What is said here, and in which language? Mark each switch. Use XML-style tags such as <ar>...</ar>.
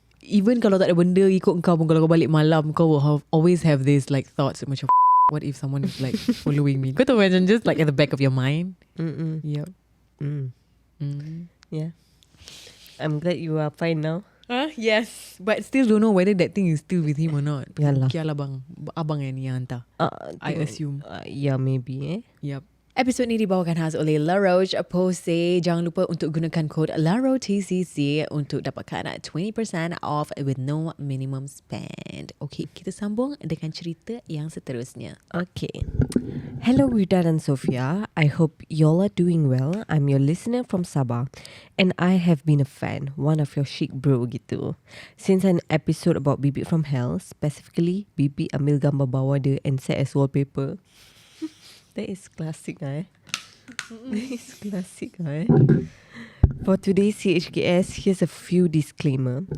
<en>Even</en> <ms>kalau tak ada benda ikut kau pun, kalau kau balik malam, kau</ms> <en>will always have this like thoughts</en> <ms>macam</ms> <en>what if someone is like following me?</en> <ms>Kau tahu macam</ms> <en>just like at the back of your mind. Yep. Yeah. I'm glad you are fine now. Yes. But still don't know whether that thing is still with him or not.</en> <ms>Yalah. Kialah bang. Abang yang ni yang hantar.</ms> <en>I assume. Yeah, maybe Yep.</en> <ms>Episod ni dibawakan khas oleh La Roche-Posay. Jangan lupa untuk gunakan kod LAROTCC untuk dapatkan</ms> <en>20% off with no minimum spend. Okay,</en> <ms>kita sambung dengan cerita yang seterusnya.</ms> <en>Okay. Hello Rida and Sophia. I hope y'all are doing well. I'm your listener from Sabah and I have been a fan, one of your chic bro</en> <ms>gitu.</ms> <en>Since an episode about Bibi from Hell, specifically Bibi</en> <ms>ambil gambar bawah dia</ms> <en>and set as wallpaper. That is classic That is classic For today's CHKS, here's a few disclaimer.</en>